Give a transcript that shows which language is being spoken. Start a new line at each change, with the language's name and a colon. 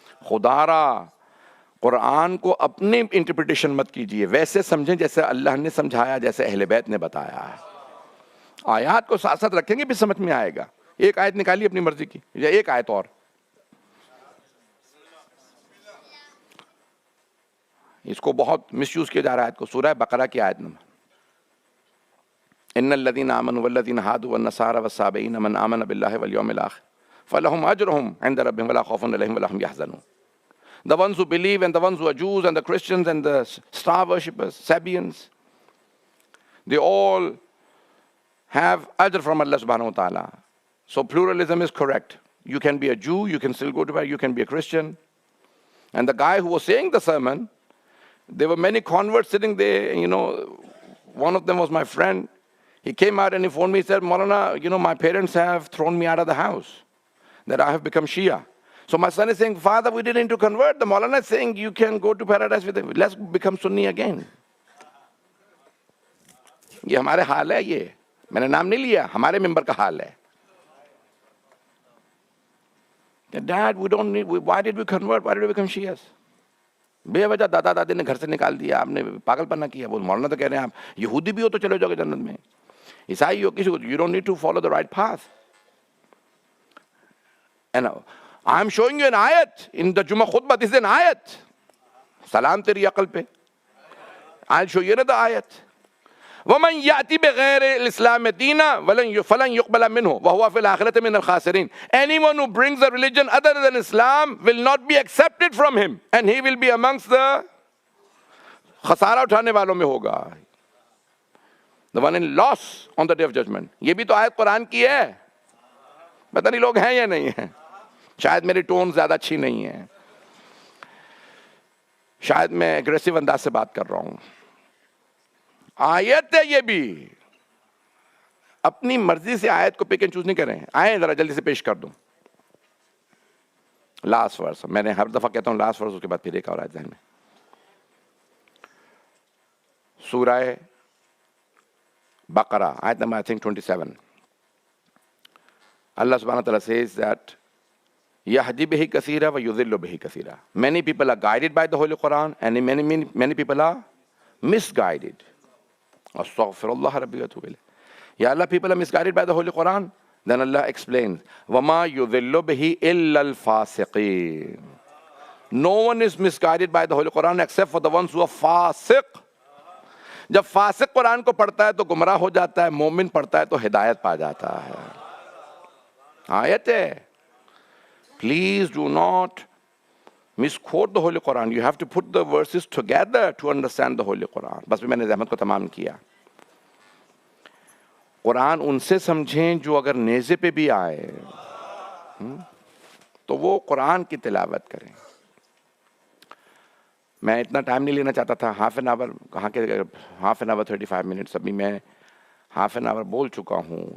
Urdu: خدا را قرآن کو اپنی انٹرپریٹیشن مت کیجئے، ویسے سمجھیں جیسے اللہ نے سمجھایا، جیسے اہل بیت نے بتایا ہے. آیات کو ساتھ ساتھ رکھیں گے بھی سمجھ میں آئے گا. ایک آیت نکالی اپنی مرضی کی، یا ایک آیت اور. اس کو بہت مس یوز کیا جا رہا ہے.
Arabic: کو سورہ بقرہ کی آیت نمبر ان الذين آمنوا والذين هادوا والنصارى والصابئين من آمن بالله واليوم الآخر فلهم أجرهم عند ربهم ولا خوف عليهم ولا هم يحزنون.
English: The ones who believe and the ones who are Jews and the Christians and the star worshippers, Sabians, They all have ajr from Allah subhanahu wa ta'ala. So pluralism is correct. You can be a Jew, you can still go to bed, you can be a Christian. And the guy who was saying the sermon, there were many converts sitting there, one of them was my friend. He came out and he phoned me, he said, Maulana, my parents have thrown me out of the house, that I have become Shia. So my son is saying, Father, we didn't need to convert. The Maulana is saying, you can go to paradise with him. Let's become Sunni again.
Urdu: یہ ہمارے حال ہے, یہ میں نے نام نہیں لیا, ہمارے ممبر کا حال ہے.
English: Dad, we don't need, why did we convert? Why did we become Shias?
Urdu: بے وجہ دادا دادی نے گھر سے نکال دیا, آپ نے پاگل پنا کیا. وہ مولانا تو کہہ رہے ہیں آپ یہودی بھی ہو تو چلے جاؤ گے جنت میں, عیسائی ہو کسی کو,
English: you don't need to follow the right path. And I'm showing you an ayat in the Jummah khutbah. This is an ayat.
Urdu: Salam teri aql pe.
English: I'll show you another ayat.
Arabic: وَمَنْ يَأْتِ بِغَيْرِ الْإِسْلَامِ دِينًا فَلَنْ يُقْبَلَ مِنْهُ وَهُوَ فِي الْآخِرَةِ مِنَ الْخَاسِرِينَ.
English: Anyone who brings a religion other than Islam will not be accepted from him, and he will be amongst the
Urdu: خسارہ اٹھانے والوں میں ہوگا.
English: The one in loss on the day of judgment.
Urdu: یہ بھی تو آیت قرآن کی ہے. پتہ نہیں لوگ ہیں یا نہیں ہیں. شاید میری ٹون زیادہ اچھی نہیں ہے, شاید میں اگریسو انداز سے بات کر رہا ہوں. آیت ہے یہ بھی, اپنی مرضی سے آیت کو
English: pick and choose
Urdu: نہیں کریں. آئیں ذرا جلدی سے پیش کر دوں.
English: last verse,
Urdu: میں نے ہر دفعہ کہتا ہوں لاسٹ ورس, اس کے بعد پھر ایک اور آیت ذہن میں. سورہ بقرہ آیت number
English: I think
Urdu: 27.
English: Allah subhanahu wa ta'ala says that
Arabic: يَهْدِي بِهِ كَثِيرًا وَيُضِلُّ بِهِ كَثِيرًا.
English: Many people are guided by the Holy Quran and many people are misguided.
Arabic: Astaghfirullah Rabbi wa atubu ilayh.
English: Ya Allah, people are misguided by the Holy Quran. Then Allah explains,
Arabic: وَمَا يُضِلُّ بِهِ إِلَّا الْفَاسِقِينَ.
English: No one is misguided by the Holy Quran except for the ones who are fasiq.
Urdu: جب فاسق قرآن کو پڑھتا ہے تو گمراہ ہو جاتا ہے, مومن پڑھتا ہے تو ہدایت پا جاتا ہے. آیت ہے.
English: Please do not misquote the Holy Quran. You have to put the verses together to understand the Holy Quran.
Urdu: بس میں نے زحمت کو تمام کیا. قرآن ان سے سمجھیں جو اگر نیزے پہ بھی آئے تو وہ قرآن کی تلاوت کریں. میں اتنا ٹائم نہیں لینا چاہتا تھا,
English: half an hour,
Urdu: کہاں کے ہاف این آور 35 منٹس, ابھی میں ہاف این آور بول چکا ہوں.